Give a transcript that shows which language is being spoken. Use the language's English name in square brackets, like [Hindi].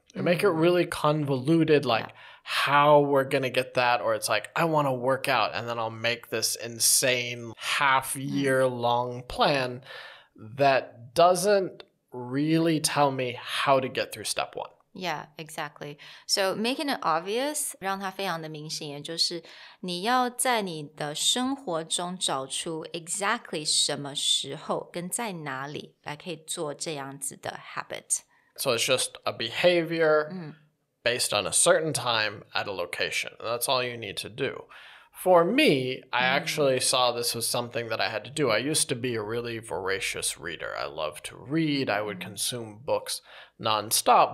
[English] We make it really convoluted, like how we're going to get that, or it's like, I want to work out, and then I'll make this insane half-year-long plan that doesn't really tell me how to get through step 1. Yeah, exactly. So making it obvious, [Chinese] 让它非常的明显，也就是你要在你的生活中找出 exactly 什么时候跟在哪里来可以做这样子的 habit. [English] So it's just a behavior based on a certain time at a location. That's all you need to do. For me, I actually saw this was something that I had to do. I used to be a really voracious reader. I loved to read. I would consume books nonstop.